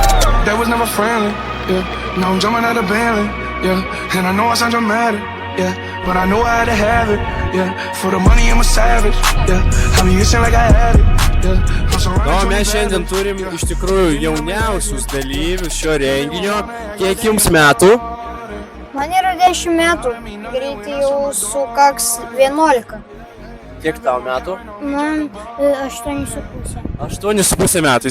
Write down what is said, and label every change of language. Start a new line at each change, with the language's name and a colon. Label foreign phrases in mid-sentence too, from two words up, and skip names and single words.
English: Friendly, yeah. Now I'm jumping out of Bentley, yeah. And I know I sound dramatic, yeah. but I know how to have it. Yeah, for the money I'm a savage. Yeah, I be itching like I had it. Yeah, I'm so
Lithuanian: Na, o mes šiandien turim iš tikrųjų jauniausius dalyvius šio renginio. Kiek jums metų? Man yra 10 metų, greitai jau sukaks 11. Kiek tau metų? Man 8,5. 8,5 metų.